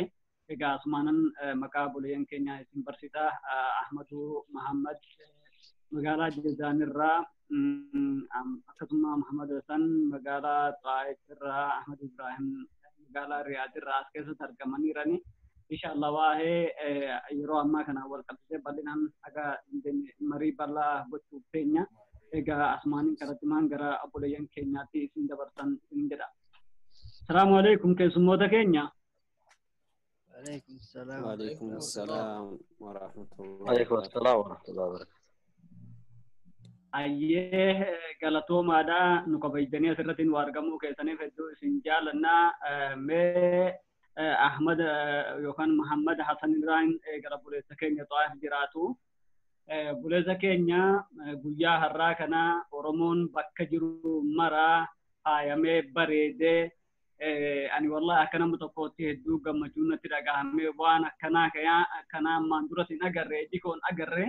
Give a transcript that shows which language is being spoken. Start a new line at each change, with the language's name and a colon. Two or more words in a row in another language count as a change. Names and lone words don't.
Oromo: Egaa asumaan maqaa obboleeyyan keenyaa isin barsiisa Ahmadu Muhammad magaalaa Jizaan irraa akkasuma Muhammad Hassan magaalaa Taa'if irraa Ahmad Ibrahim magaalaa Riyaad irraa as keessatti argamaniirani. Inshaallah waa'ee yeroo ammaa kana wal qabsiisee bal'inaan aga marii bal'aa gochuuf teenya. Egaa asumaan karattimaan gara obboleeyyan keenyaatti isin dabarsan isin jedha.
Arabic: السلام عليكم
Oromo: keessummoota keenya.
Arabic: وعليكم السلام ورحمة الله وعليكم السلام ورحمة الله وبركاته.
Oromo: Ayyee galatoomaadha nu kabajdanii asirratti argamuu keessaniif hedduu isin jaalannaa. Mee Ahmad yookaan Muhammad Hassan irraan gara buleessa keenya Taa'if jiraatu. Buleessa keenya guyyaa har'aa kana Oromoon bakka jiru maraa faayamee bareedee ani wallahi akka nama tokkootti hedduu gammachuun natti dhagahame waan akkanaa ammaan duratti hin agarre ijikoon agarre.